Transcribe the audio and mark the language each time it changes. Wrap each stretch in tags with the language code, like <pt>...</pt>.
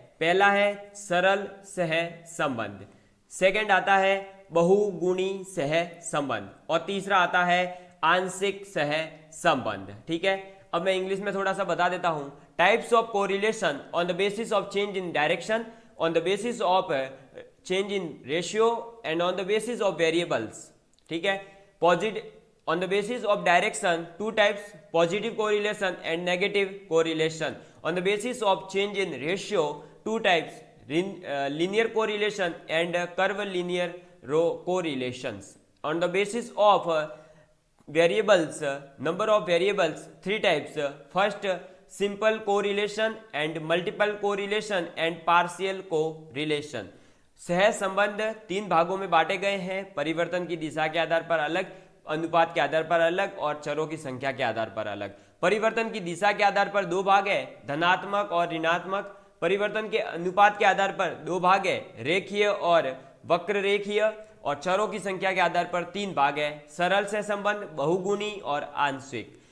<hi>पहला है सरल सहसंबंध, सेकंड आता है बहुगुणी सहसंबंध, और तीसरा आता है आंशिक सहसंबंध। ठीक है, अब मैं इंग्लिश में थोड़ा सा बता देता हूं।</hi> <en>Types of correlation on the basis of change in direction, on the basis of change in ratio and on the basis of variables.</en> <hi>ठीक है, positive</hi> <en>on the basis of direction, two types, positive correlation and negative correlation. On the basis of change in ratio, two types, linear correlation and curvilinear correlations. On the basis of variables, number of variables, three types. First, simple correlation and multiple correlation and partial correlation.</en> <hi>सह संबंध तीन भागों में बांटे गए हैं, परिवर्तन की दिशा के आधार पर अलग, अनुपात के आधार पर अलग, और चरों की संख्या के आधार पर अलग। परिवर्तन की दिशा के आधार पर दो भाग है, धनात्मक और ऋणात्मक। परिवर्तन के अनुपात के आधार पर दो भाग है, रेखीय और वक्र रेखीय, और चरों की संख्या के आधार पर तीन भाग है, सरल सहसंबंध, बहुगुणी और आंशिक।</hi>